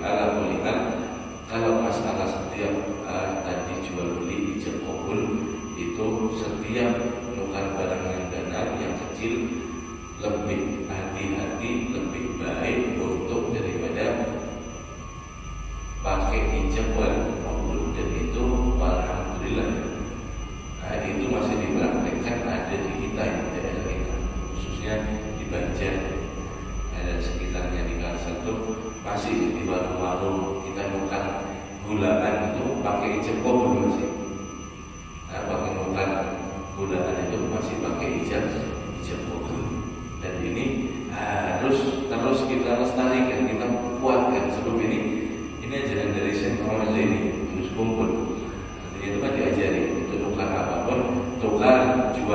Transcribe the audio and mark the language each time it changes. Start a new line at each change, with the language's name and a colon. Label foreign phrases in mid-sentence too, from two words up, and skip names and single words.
Indonesian: Ala kulli hal, kalau masalah setiap tadi jual beli ijab qabul itu setiap nukar barang yang benar yang kecil lebih hati-hati, lebih baik untuk daripada pakai ijab qabul, dan itu alhamdulillah itu masih dipraktekkan, ada di kita yang daerah kita, khususnya di Banjar dan sekitarnya di Kalsel itu masih di warung-warung kita nukar gulaan itu pakai ijab qabul masih. Pakai nukar gulaan itu masih pakai ijab qabul, dan ini harus terus kita lestarikan, kita kuatkan. Sebab ini ajaran dari Syekh Muhammad Zaini terus kumpul. Jadi itu kan diajari untuk nukar apapun, tukar jual.